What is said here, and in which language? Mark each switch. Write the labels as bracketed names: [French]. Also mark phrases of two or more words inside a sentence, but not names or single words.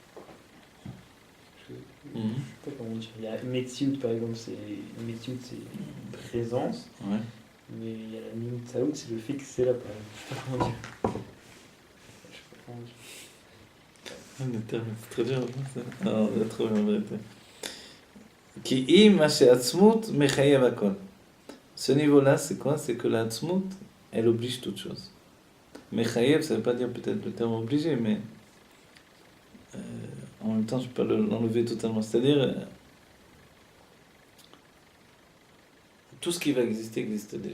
[French] Je sais pas comment dire. Il y a Metsiout, par exemple, Metsiout, c'est une présence. Ouais. Mais il y a la Nimtsaout, c'est le fait que c'est là, par exemple. Je sais pas comment dire. Le terme est très dur, ça. Non, on a trouvé en vérité. [Hebrew] כי אם אשר עצמות מחייב הכל. [French] Ce niveau-là, c'est quoi? C'est que la atzmut, elle oblige toute chose. Mechayev, ça ne veut pas dire peut-être le terme obligé, mais en même temps, je ne peux pas l'enlever totalement. C'est-à-dire, tout ce qui va exister existe déjà.